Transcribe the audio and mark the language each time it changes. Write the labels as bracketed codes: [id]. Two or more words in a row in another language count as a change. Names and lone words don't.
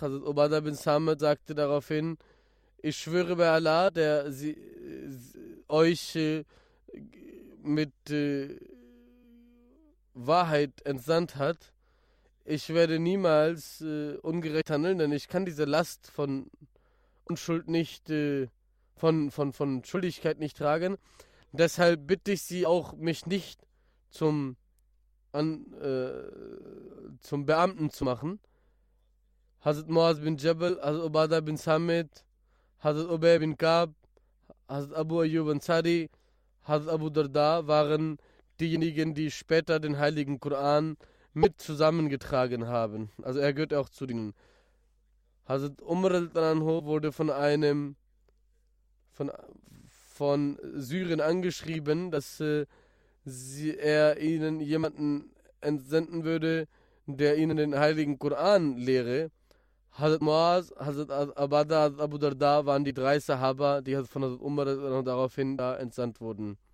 [de] Also Ubadah bin Samit sagte daraufhin, ich schwöre bei Allah, der euch mit Wahrheit entsandt hat, ich werde niemals ungerecht handeln, denn ich kann diese Last von Unschuld nicht, von Schuldigkeit nicht tragen. Deshalb bitte ich Sie auch, mich nicht zum Beamten zu machen. Hazrat Muaz bin Jabal, Hazrat Ubadah bin Samit, Hazrat Ubay bin Ka'b, Hazrat Abu Ayyub Ansari, Hazrat Abu Darda waren diejenigen, die später den heiligen Koran mit zusammengetragen haben. Also er gehört auch zu denen. Hazrat Umar al-Anhu wurde von Syrien angeschrieben, dass er ihnen jemanden entsenden würde, der ihnen den heiligen Koran lehre. Hazrat Muaz, Hazrat Ubadah, Hazrat Abu Darda waren die 3 Sahaba, die von Hazrat Umar daraufhin da entsandt wurden.